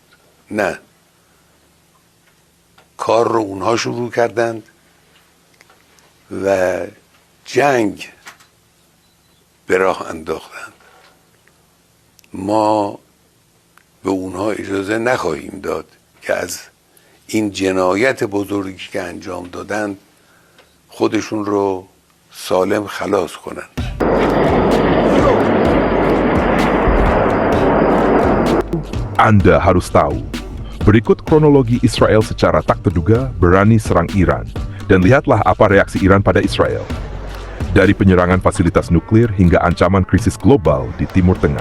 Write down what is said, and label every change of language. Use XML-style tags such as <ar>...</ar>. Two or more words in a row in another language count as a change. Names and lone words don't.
<fa>نه، کار رو اونها شروع کردند و جنگ به راه انداختند. ما به اونها اجازه نخواهیم داد که از این جنایت بزرگی که انجام دادند خودشون رو سالم خلاص کنند.</fa> <id>Anda harus tahu, berikut kronologi Israel secara tak terduga berani serang Iran, dan lihatlah apa reaksi Iran pada Israel. Dari penyerangan fasilitas nuklir hingga ancaman krisis global di Timur Tengah.</id>